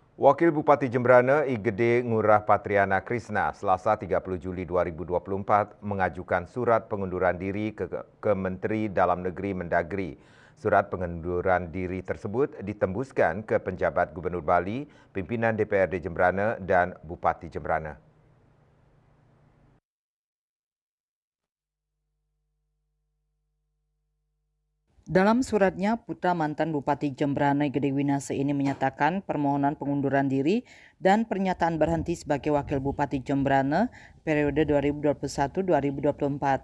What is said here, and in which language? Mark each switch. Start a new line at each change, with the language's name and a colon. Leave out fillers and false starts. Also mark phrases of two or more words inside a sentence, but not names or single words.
Indonesian: Wakil Bupati Jembrana I Gede Ngurah Patriana Krisna Selasa 30 Juli 2024 mengajukan surat pengunduran diri ke Menteri Dalam Negeri Mendagri. Surat pengunduran diri tersebut ditembuskan ke penjabat Gubernur Bali, pimpinan DPRD Jembrana dan Bupati Jembrana. Dalam suratnya, putra mantan Bupati Jembrana Gede Winase ini menyatakan permohonan pengunduran diri dan pernyataan berhenti sebagai Wakil Bupati Jembrana periode 2021-2024.